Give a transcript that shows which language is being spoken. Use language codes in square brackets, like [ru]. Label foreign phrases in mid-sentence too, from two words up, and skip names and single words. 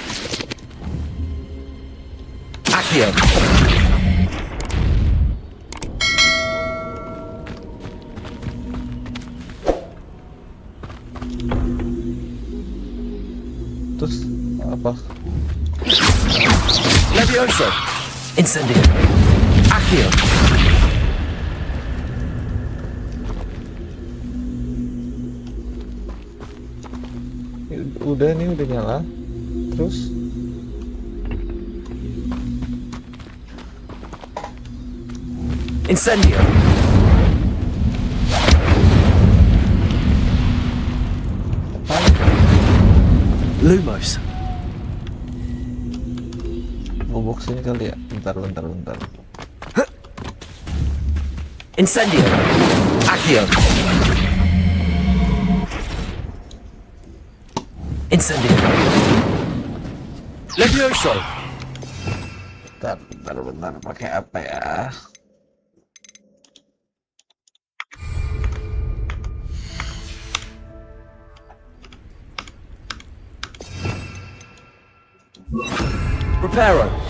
[id] Accio. Terus apa? Levioso. Incendio. Accio. Udah nih, udah nyala. Terus Incendio. Lumos. box ini kali ya. Bentar. Incendio. Accio. Incendio. Levioso. Bentar. Pakai apa ya? Reparo.